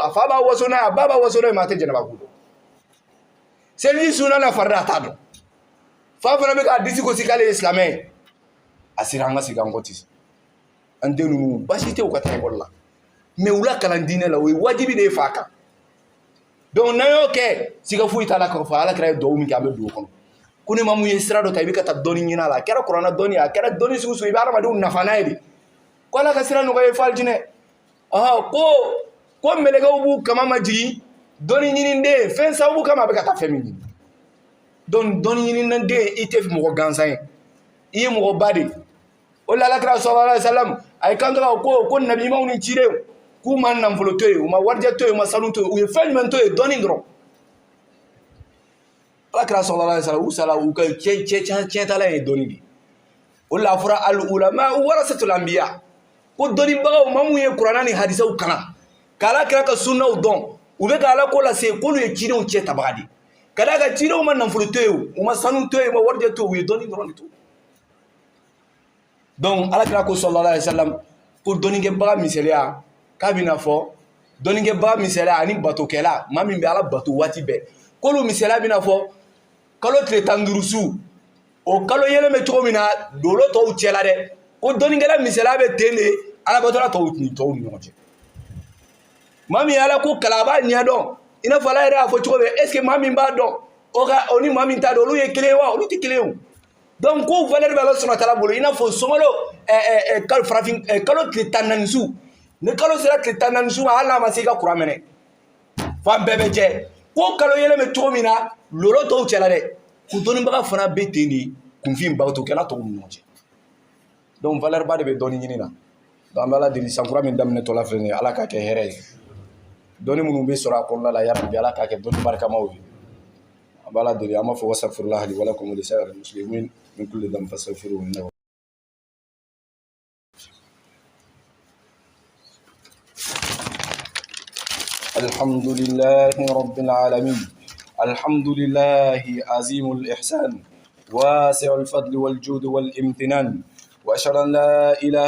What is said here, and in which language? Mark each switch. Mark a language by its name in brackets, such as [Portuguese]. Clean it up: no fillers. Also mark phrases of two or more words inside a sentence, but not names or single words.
[Bambara] a fa b'a waso n'a ye a ba b'a waso n'a ye maa tɛ jɛnɛba ko dɔn seliji sunna na farida a t'a dɔn fa fana bɛ k'a disi gosi k'ale ye silamɛ ye a sera an ka segin an kɔ ten an den ninnu basi tɛ u ka taa école la mais u la kalan diinɛ la o ye wajibi de ye fa kan donc n'an y'o kɛ siga foyi t'a la k'a fɔ ala kɛra ye duwawu min kɛ an bɛ don o kɔnɔ ko ne ma mun ye sira dɔ ta i bɛ ka taa dɔnni ɲini a la a kɛra kuranna dɔnni ye a kɛra dɔnni sugu sugu i bɛ adamadenw nafa n'a ye de ko ala ka sira nɔgɔya ye fo alijinɛ ko mɛlɛkɛw b'u kama ma jigin dɔnni ɲiniden fɛn sababu kama a bɛ ka taa fɛn min ɲini donc dɔnni ɲiniden i tɛ mɔgɔ gansan ye i ye mɔgɔ ba de o la alakira [Arabic] صلى الله عليه وسلم [Bambara] a ye kanto ko nabi ɲumanw ni cidenw k'u ma nafolo to yen u ma warijɛ to yen u ma sanu to yen u ye fɛn jumɛn to yen dɔnni dɔrɔn alakira [Arabic] صلى الله عليه وسلم [Bambara] u sala u ka tiɲɛtala ye dɔnni de o la a fɔra [Arabic] العلماء ورثة الأنبياء [Bambara] ko dɔnnibagaw ma mun ye kuranna ni hadisaw kalan k'ala kira ka sunnaw dɔn u bɛ ka ala ko lase k'olu ye cidenw cɛ tabaga de ka d'a kan cidenw ma nafolo to yen u ma sanu to yen u ma warijɛ to yen u ye dɔnni dɔrɔn de to donc alakira ko [Arabic] صلى الله عليه وسلم [Bambara] ko dɔnnikɛbaga misaliya k'a bɛna fɔ dɔnnikɛbaga misaliya ani batokɛla maa min bɛ ala bato waati bɛɛ k'olu misaliya bɛna fɔ kalo tile 15 su o kalo yɛlɛ bɛ cogo min na dolo tɔw cɛla dɛ ko dɔnnikɛla misaliya bɛ ten de alabatɔla tɔw ni ɲɔgɔn cɛ maa min ala ko kala a b'a ɲɛdɔn i n'a fɔ ala yɛrɛ y'a fɔ cogo min [French] est ce que [Bambara] maa min b'a dɔn o ni maa min t'a dɔn olu ye kelen ye wa olu tɛ kelen ye o donc ko valeur bɛ ala subahana taala bolo i n'a fɔ sunkalo farafin kalo tile 14 su ni kalo sera tile 14 su ma hali n'a ma se i ka kuran minɛ fan bɛɛ bɛ jɛ ko kalo yɛlɛ bɛ cogo min na lolo tɔw cɛla dɛ ko dɔnnibaga fana bɛ ten de kunfin batokɛla tɔw ni ɲɔgɔn cɛ donc valeur ba de bɛ dɔnni ɲini na donc an bɛ ala deli sankura min daminɛtɔ la filɛ nin ye ala k'a kɛ hɛrɛ ye dɔnni minnu bɛ sɔrɔ a kɔnɔna la yarabi ala k'a kɛ dɔnni barikamaw ye an bɛ ala deli an b'a fɔ [Arabic] واستغفر الله لي و لكم و لسائر المسلمين من كل ذنب فاستغفروه إنه الحمد لله رب العالمين الحمد لله عظيم الإحسان واسع الفضل والجود والامتنان وأشهد أن لا إله